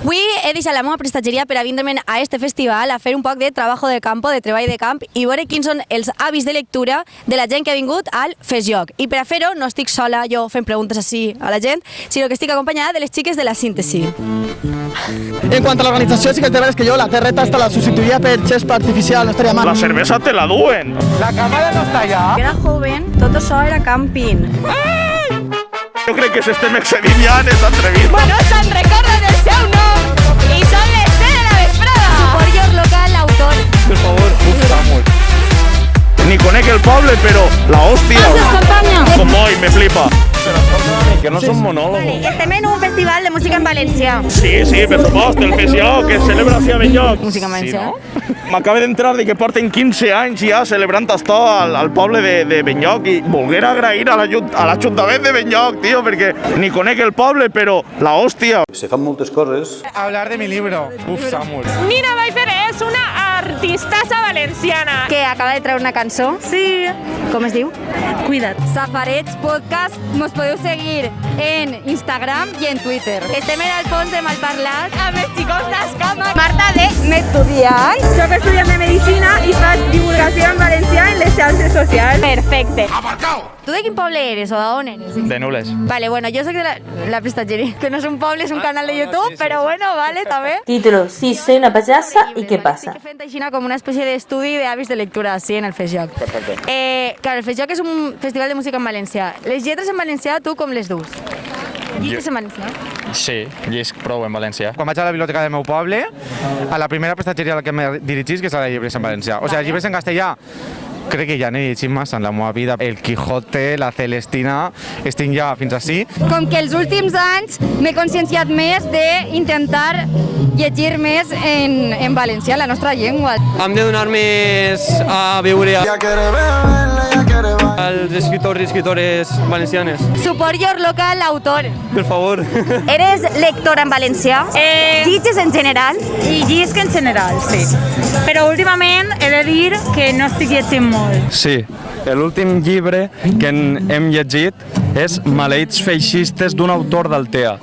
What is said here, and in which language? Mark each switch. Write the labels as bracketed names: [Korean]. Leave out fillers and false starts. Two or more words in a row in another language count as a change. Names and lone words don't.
[Catalan] Avui he deixat la meva prestatgeria per a vindre'm a este festival a fer un poc de [Spanish] trabajo de campo, [Catalan] de treball de camp i veure quins són els hàbits de lectura de la gent que ha vingut al FestJoc. I per a fer-ho no estic sola jo fent preguntes així a la gent, sinó que estic acompanyada de les xiques de la síntesi. [Spanish] En cuanto a la organización, sí que es de verdad que yo la terreta hasta la sustituiría por césped artificial, no estaría mal. [Catalan] La cerveza te la duen. [Spanish] La cámara no está allá. Era joven, [Catalan] tot això era camping. Jo crec que s'estem excedint ja en esta entrevista. Bueno, se'n recorden el seu nom i són les 3 de la vesprada. [English] Suport your local, l'autor. [Catalan] Per favor, Samuel. Ni conec el poble, però la hòstia. Com hoy, me flipa. Però escolta, que no són monòlegos. Estem en un festival de música en valencià. Sí, per supost, el FestJoc, que es celebra així a Benlloc. Música en valencià. Sí, no? M'acaba d'entrar de que porten 15 anys ja celebrant esto al poble de Benlloc i volguer agrair a l'Ajuntament de Benlloc, tio, perquè ni conec el poble, però la hòstia. Se fan moltes coses. [Spanish] Hablar de mi libro. [Catalan] Uf, Samuel. Nina Baifer és una artistassa valenciana. Que acaba de treure una cançó. Sí. Com es diu? Cuida't. Safarets Podcast, mos podeu seguir en Instagram i en Twitter. Estem en el fons de Malparlat amb els xicos d'Escama. Marta de M'Estudiant. Soc estudiant de Medicina i faig divulgació en valencià en les xarxes socials. Perfecte. Tu de quin poble eres o d'on eres? De Nules. Vale, bueno, jo soc de la prestatgeria, que no és un poble, és un canal de YouTube, però bueno, vale, també. [Spanish] Título: Sí, soy una payasa y ¿qué pasa? [Catalan] Estic fent així com una espècie d'estudi d'hàbits de lectura, sí, en el FestJoc. Perfecte. Claro, el FestJoc és un festival de música en valencià. Les lletres en valencià, tu com les dus? Llistes en valencià? Sí, llisc prou en valencià. Quan vaig a la biblioteca del meu poble, a la primera prestatgeria a la que me dirigís, que és la de llibres en valencià. O sigui, llibres en castellà, crec que ja n'he llegit massa en la meva vida. El Quijote, la Celestina, estic ja fins així. Com que els últims anys m'he conscienciat més d'intentar llegir més en valencià, la nostra llengua. Hem de donar més a veure als escriptors i escriptores valencianes. [English] Support your local, l'autor. [Catalan] Per favor. Eres lectora en valencià? Llitges en general? I llisc en general, sí. Però últimament he de dir que no estic llegint molt. Sí, l'últim llibre que hem llegit és Maleïts feixistes d'un autor d'Altea.